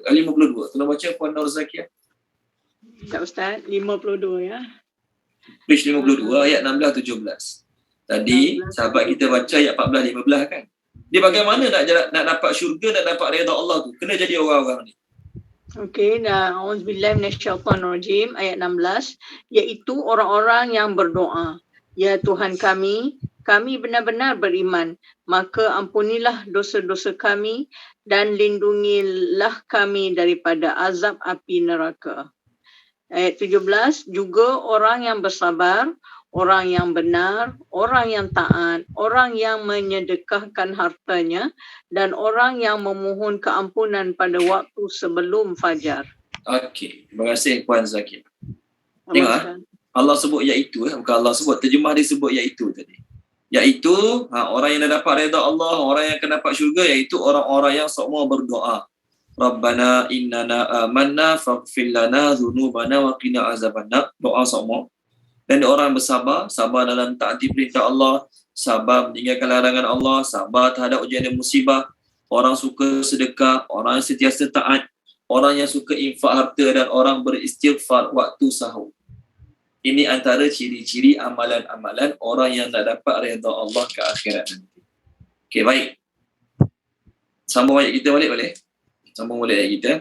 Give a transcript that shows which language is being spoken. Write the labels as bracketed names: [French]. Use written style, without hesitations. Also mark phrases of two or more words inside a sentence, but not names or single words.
[Malay] Tolong baca Puan Nur Zakiah. Tak Ustaz, 52 ya. Page 52 ayat 16-17. Tadi sahabat kita baca ayat 14-15 kan? Dia bagaimana nak dapat syurga, nak dapat redha Allah tu? Kena jadi orang-orang ni. Okey, [Arabic] أعوذ بالله من الشيطان الرجيم [Malay] ayat 16, iaitu orang-orang yang berdoa, ya Tuhan kami benar-benar beriman, maka ampunilah dosa-dosa kami dan lindungilah kami daripada azab api neraka. Ayat 17, juga orang yang bersabar, orang yang benar, orang yang taat, orang yang menyedekahkan hartanya, dan orang yang memohon keampunan pada waktu sebelum fajar. Okey, terima kasih Puan Zakir. Tengok Allah sebut iaitu, bukan Allah sebut, terjemah dia sebut iaitu tadi. Iaitu orang yang dah dapat redha Allah, orang yang akan dapat syurga, iaitu orang-orang yang semua berdoa. [Arabic] ربنا إننا آمنا فاغفر لنا ذنوبنا وقنا عذاب النار. [Malay] Doa semua. Dan orang bersabar, sabar dalam taati perintah Allah, sabar meninggalkan larangan Allah, sabar terhadap ujian dan musibah. Orang suka sedekah, orang yang sentiasa taat, orang yang suka infak harta, dan orang beristighfar waktu sahur. Ini antara ciri-ciri amalan-amalan orang yang nak dapat redha Allah ke akhirat nanti. Okey, baik. Sambung ayat kita balik boleh? Sambung balik ayat kita.